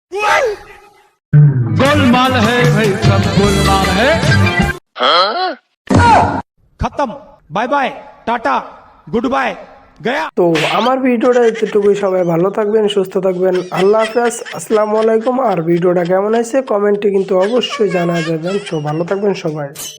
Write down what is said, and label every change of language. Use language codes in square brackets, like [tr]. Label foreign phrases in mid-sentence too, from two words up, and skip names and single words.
[hi] गोलमाल है भाई, सब गोलमाल है। खत्म, [en] bye bye, tata, good bye, [hi] गया। [bn] তো আমার ভিডিওটা এতটুকুই, সবাই ভালো থাকবেন, সুস্থ থাকবেন, [ar] الله حافظ, السلام عليكم. [bn] আর ভিডিওটা কেমন হয়েছে কমেন্টে কিন্তু অবশ্যই জানা যাবেন। তো ভালো থাকবেন সবাই।